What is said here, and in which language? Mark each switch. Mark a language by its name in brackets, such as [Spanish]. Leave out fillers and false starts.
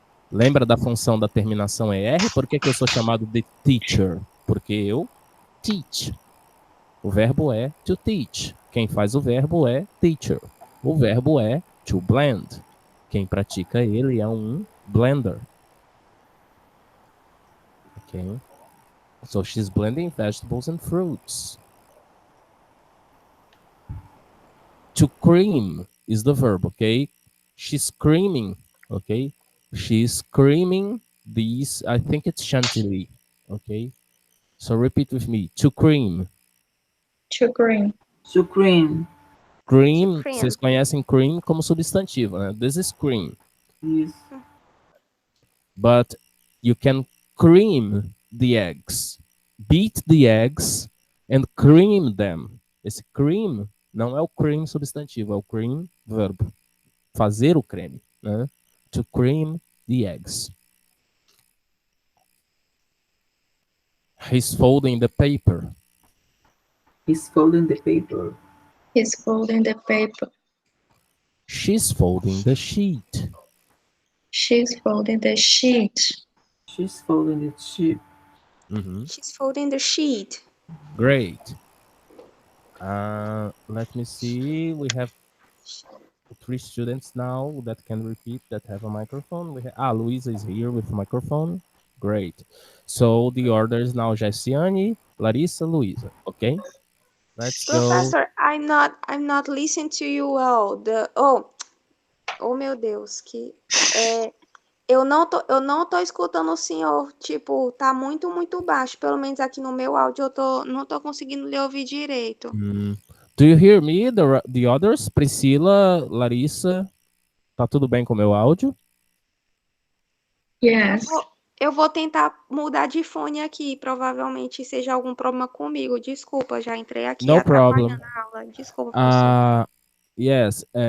[Portuguese] Lembra da função da terminação ER? Por que eu sou chamado de teacher? Porque eu teach. O verbo é to teach. Quem faz o verbo é teacher. O verbo é to blend. Quem pratica ele é blender. [English] Okay. So she's blending vegetables and fruits. To cream is the verb, okay? She's creaming, okay? She's creaming these, I think it's chantilly, okay? So repeat with me, to cream. To cream. To cream. [Portuguese] Cream, vocês conhecem cream como substantivo, né? [English] This is cream. Yes. But you can cream the eggs. Beat the eggs and cream them. [Portuguese] Esse cream não é o cream substantivo, é o cream verbo. Fazer o creme, né? [English] To cream the eggs. He's folding the paper. He's folding the paper. He's folding the paper. She's folding the sheet. She's folding the sheet. She's folding the sheet. She's folding the sheet. Great. Let me see. We have 3 students now that can repeat, that have a microphone. Luisa is here with a microphone. Great. So the order is now Jessiane, Larissa, Luisa. Okay? Let's Professor, I'm not listening to you well. [Portuguese] Oh meu Deus, eu não tô escutando o senhor, tipo, tá muito baixo, pelo menos aqui no meu áudio não tô conseguindo lhe ouvir direito. [English] Do you hear me, the others? [Portuguese] Priscila, Larissa, tá tudo bem com o meu áudio? [English] Yes. [Portuguese] Eu vou tentar mudar de fone aqui, provavelmente seja algum problema comigo. Desculpa, já entrei aqui [English] No problem. [Portuguese] atrapalhando a aula. Desculpa, professor. [English] Yes.